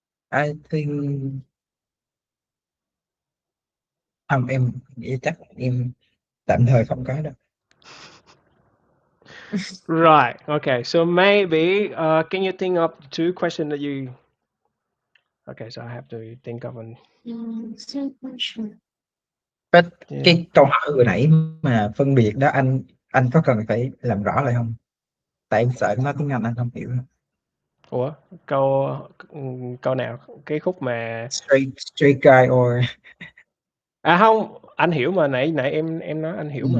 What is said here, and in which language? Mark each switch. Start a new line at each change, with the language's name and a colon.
English: I think
Vietnamese: không, em nghĩ chắc em tạm thời không có đâu.
English: Right. Okay. So maybe can you think of two questions that you Okay, so I have to think of an Same question. But yeah.
Vietnamese: cái câu hỏi vừa nãy mà phân biệt đó anh có cần phải làm rõ lại không? Tại em sợ em nói tiếng Anh anh không hiểu. Ủa, câu câu nào? Cái khúc mà
English: Straight guy or
Vietnamese: à không, anh hiểu mà nãy nãy em nói anh hiểu mà,